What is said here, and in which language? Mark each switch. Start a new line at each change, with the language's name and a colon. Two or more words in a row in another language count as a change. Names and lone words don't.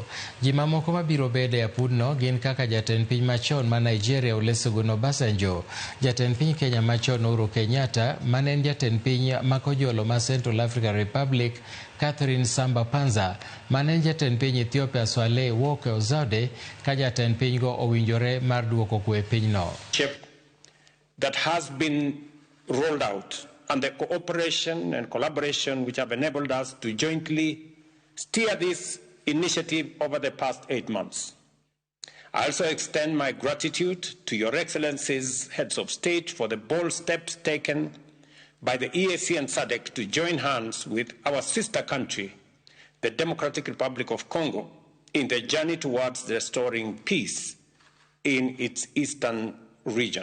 Luo (Kenya and Tanzania): Ji mamoko mabiro bede apudno gin kaka jatend piny machon ma Nigeria Olusegun Obasanjo, jatend piny Kenya machon Uhuru Kenyatta, manen jatend piny makojolo ma Central African Republic Catherine Samba-Panza, manen jatend piny Ethiopia Swaleh Work-Zewde, ka jatend piny go owinjore mar duoko kwe pinyno.
English: That has been rolled out and the cooperation and collaboration which have enabled us to jointly steer this initiative over the past 8 months. I also extend my gratitude to Your Excellencies, Heads of State, for the bold steps taken by the EAC and SADC to join hands with our sister country, the Democratic Republic of Congo, in the journey towards restoring peace in its eastern region.